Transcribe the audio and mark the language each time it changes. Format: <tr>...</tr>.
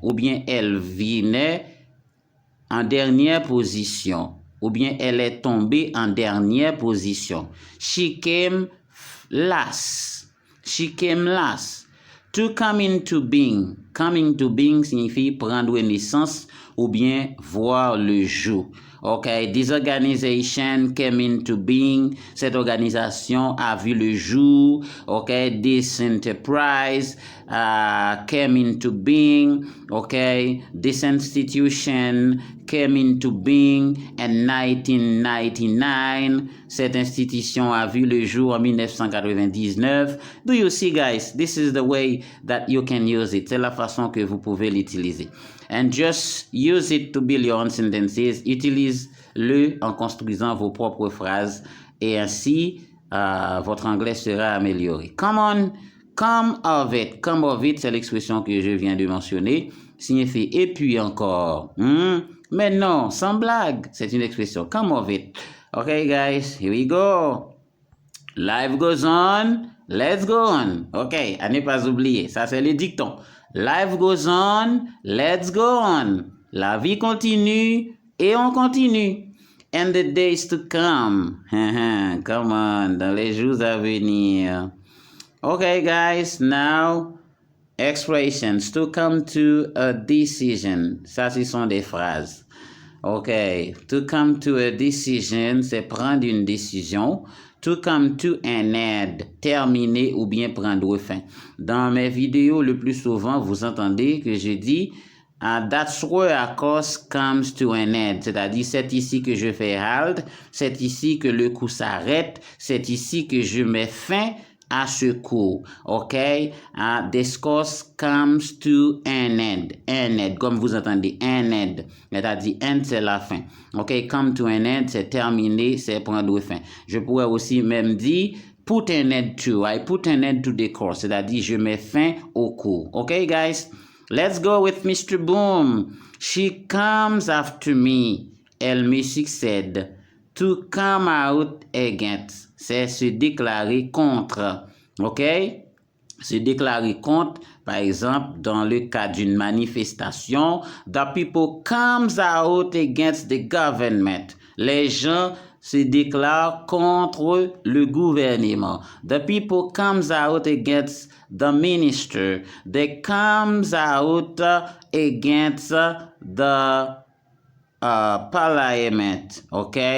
<fr>Ou bien elle venait en dernière position. Ou bien elle est tombée en dernière position.</fr> <en>She came last. She came last. To come into being. Come into being</en> <fr>signifie prendre naissance ou bien voir le jour.</fr> <en>Okay, this organization came into being.</en> <fr>Cette organisation a vu le jour.</fr> <en>Okay, this enterprise came into being. Okay, this institution came into being in 1999.</en> <fr>Cette institution a vu le jour en 1999.</fr> <en>Do you see, guys? This is the way that you can use it.</en> <fr>C'est la façon que vous pouvez l'utiliser.</fr> <en>And just use it to build your own sentences.</en> <fr>Utilise-le en construisant vos propres phrases et ainsi votre anglais sera amélioré.</fr> <en>Come on, come of it. Come of it,</en> <fr>c'est l'expression que je viens de mentionner. Signifie et puis encore. Mais non, sans blague, c'est une expression.</fr> <en>Come of it. Okay, guys, here we go. Life goes on. Let's go on.</en> <fr>Okay, à ne pas oublier. Ça, c'est le dicton.</fr> <en>Life goes on, let's go on.</en> <fr>La vie continue et on continue.</fr> <en>And the days to come. Come on,</en> <fr>dans les jours à venir.</fr> <en>Okay, guys, now expressions to come to a decision.</en> <fr>Ça, ce sont des phrases. Okay,</fr> <en>to come to a decision,</en> <fr>c'est prendre une décision.</fr> <en>To come to an end,</en> <fr>terminer ou bien prendre fin. Dans mes vidéos, le plus souvent, vous entendez que je dis</fr> <en>that's where a course comes to an end.</en> <fr>C'est-à-dire, c'est ici que je fais halt, c'est ici que le cours s'arrête, c'est ici que je mets fin à ce cours.</fr> <en>OK? This course comes to an end. An end,</en> <fr>comme vous entendez, an end. C'est-à-dire, end, c'est la fin. OK?</fr> <en>Come to an end,</en> <fr>c'est terminer, c'est prendre fin. Je pourrais aussi même dire</fr> <en>put an end to. I put an end to the course.</en> <fr>C'est-à-dire, je mets fin au cours.</fr> <en>OK, guys? Let's go with Mr. Boom. She comes after me.</en> <fr>Elle me succède.</fr> <en>To come out against,</en> <fr>c'est se déclarer contre. OK? Se déclarer contre, par exemple, dans le cas d'une manifestation,</fr> <en>the people comes out against the government.</en> <fr>Les gens se déclarent contre le gouvernement.</fr> <en>The people comes out against the minister. They comes out against the parliament, ok?</en>